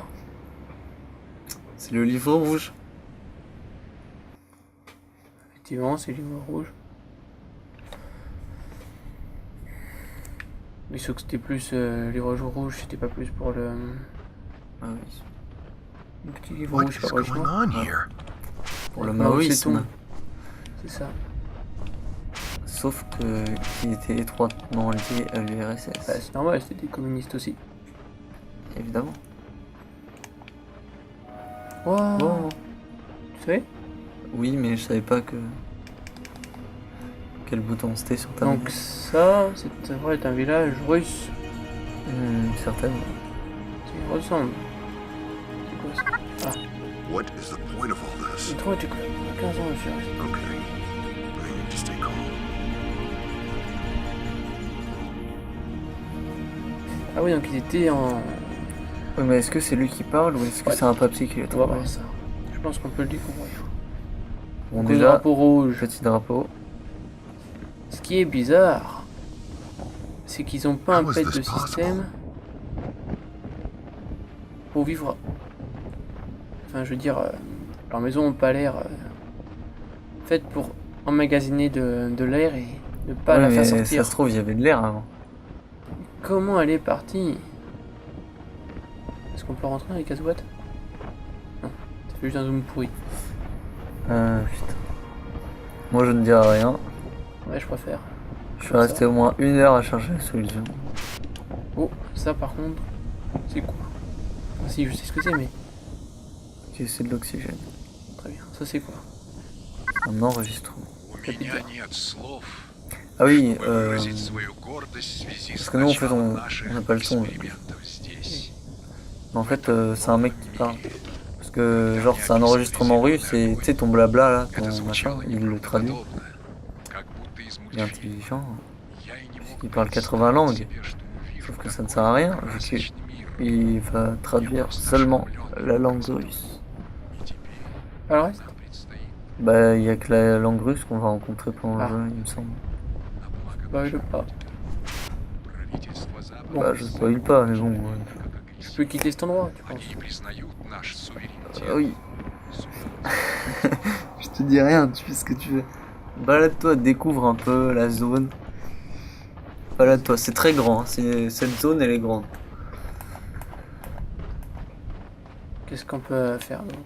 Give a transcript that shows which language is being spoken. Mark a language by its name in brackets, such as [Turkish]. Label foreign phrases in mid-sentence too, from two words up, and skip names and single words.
[French] c'est le livre rouge. Effectivement, c'est le livre rouge. Mais sauf que c'était plus le livre rouge, c'était pas plus pour le Ah oui. petit livre [English] What [French] rouge, [English] is [French] c'est pas [English] going [French] original. [English] on here? [French] Pour le Mao maoïsme. Tse-tung. C'est ça. Sauf que qu'il était étroitement lié à Bah, l'URSS. c'est normal, c'était des communistes aussi. Évidemment. Wow. Bon, Tu savais? oui, mais je savais pas que quel bouton c'était sur ta Donc ça, c'est vrai, est un village russe. certainement. Ça y ressemble. C'est quoi ça? [English] What is the point of all this? [French] C'est trop, tu connais 15 ans, je suis resté. [English] Okay. I need to stay calm. [French] Ah oui, donc ils étaient en... Oui, mais est-ce que c'est lui qui parle ou est-ce que Ouais. c'est un papier qui l'a On va trouvé? voir ça. Je pense qu'on peut le découvrir. Bon, Donc, le déjà, drapeau rouge. petit drapeau. Ce qui est bizarre, c'est qu'ils n'ont pas un [English] How is [French] pet [English] this [French] de système pour vivre. Enfin, je veux dire, leur maison n'a pas l'air faite pour emmagasiner de l'air et ne pas Ouais, la faire mais sortir. ça se trouve, il y avait de l'air avant. Comment elle est partie? Est-ce qu'on peut rentrer dans les casse-boîtes? Non, ça fait juste un zoom pourri. Putain. Moi, je ne dirai rien. Ouais, je préfère. Je suis resté au moins 1 heure à chercher la solution. Oh, ça par contre, c'est cool. Ah, si, je sais ce que c'est, mais Ok, c'est de l'oxygène. très bien. Ça, c'est quoi? Un enregistrement. [Russian] У меня нет слов, [French] Ah oui, [Russian] чтобы выразить свою гордость в связи [French] parce [Russian] с [French] que nous, en fait, [Russian] началом [French] on [Russian] наших [French] n'a pas le son. [Russian] экспериментов здесь. [French] En fait, c'est un mec qui parle. Parce que, genre, c'est un enregistrement russe et tu sais, ton blabla là, [Russian] Это [French] ton [Russian] звучало [French] machin, il le traduit. [Russian] неправдоподобно, как будто из [French] Il est [Russian] мультфильма. [French] intelligent. [Russian] Я и не мог [French] Il parle [Russian] представить [French] 80 langues. [Russian] себе, что увижу [French] Sauf que ça ne sert à rien, vu qu'il va traduire seulement la langue russe. Alors, reste. Bah, il y a que la langue russe qu'on va rencontrer pendant le jeu, il me semble. Bah, je pas. Bon, Bah, je spoil pas, mais bon. je peux quitter cet endroit, tu penses? [Russian] Они признают наш суверенитет. [French] Oui. Je te dis rien, tu fais ce que tu veux. Balade-toi, découvre un peu la zone. Balade-toi, c'est très grand, hein, cette zone elle est grande. Qu'est-ce qu'on peut faire d'autre?